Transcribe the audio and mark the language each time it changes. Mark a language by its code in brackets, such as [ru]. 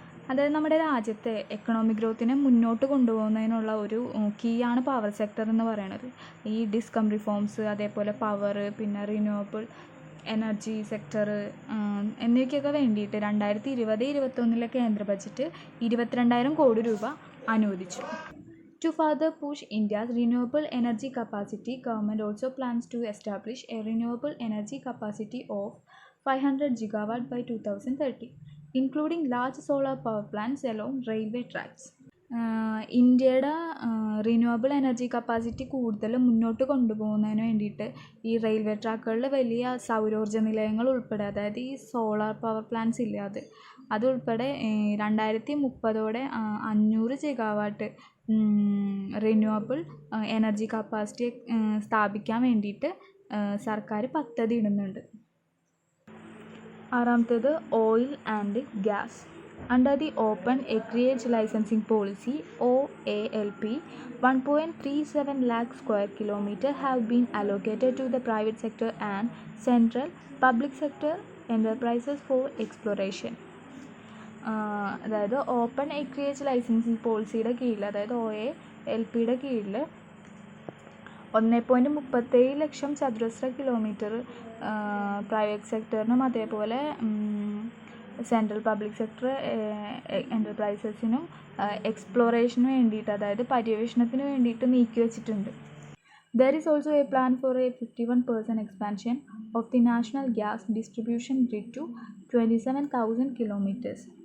[ml] അതായത് നമ്മുടെ രാജ്യത്തെ എക്കണോമിക് ഗ്രോത്തിനെ മുന്നോട്ട് കൊണ്ടുപോകുന്നതിനുള്ള ഒരു കീയാണ് പവർ സെക്ടർ എന്ന് പറയുന്നത്. ഈ ഡിസ്കം റിഫോംസ്, അതേപോലെ പവർ, പിന്നെ റിന്യൂവബിൾ എനർജി സെക്ടർ എന്നിവയ്ക്കൊക്കെ വേണ്ടിയിട്ട് 2020-21 കേന്ദ്ര ബജറ്റ് 22,000 കോടി രൂപ അനുവദിച്ചു. [en] To further push India's renewable energy capacity, government also plans to establish a renewable energy capacity of 500 gigawatt by 2030, including large solar power plants along railway tracks. [ml] ഇന്ത്യയുടെ renewable energy capacity കൂടുതൽ മുന്നോട്ട് കൊണ്ടുപോകുന്നതിന് വേണ്ടിയിട്ട് ഈ railway ട്രാക്കുകളിൽ വലിയ സൗരോർജ്ജ നിലയങ്ങൾ ഉൾപ്പെടെ, അതായത് ഈ സോളാർ പവർ പ്ലാന്റ്സ് ഇല്ലേ, അതുൾപ്പെടെ 2030 500 ജിഗാവാട്ട് റിന്യൂവബിൾ എനർജി കപ്പാസിറ്റി സ്ഥാപിക്കാൻ വേണ്ടിയിട്ട് സർക്കാർ പദ്ധതി ഇടുന്നുണ്ട്. ആറാമത്തേത് oil and gas. [en] Under the Open Acreage Licensing Policy (OALP), 1.37 lakh square kilometers have been allocated to the private sector and central public sector enterprises for exploration. [ml] അതായത് open എക്രിയേജ് licensing പോളിസിയുടെ കീഴിൽ, അതായത് OALPയുടെ കീഴിൽ 1.37 ലക്ഷം ചതുരശ്ര കിലോമീറ്റർ പ്രൈവറ്റ് സെക്ടറിനും അതേപോലെ central public sector എൻ്റർപ്രൈസസിനും എക്സ്പ്ലോറേഷന് വേണ്ടിയിട്ട്, അതായത് പര്യവേഷണത്തിന് വേണ്ടിയിട്ട് നീക്കി വെച്ചിട്ടുണ്ട്. [en] There is also a plan for a 51% expansion of the national gas distribution grid to 27,000 kilometers.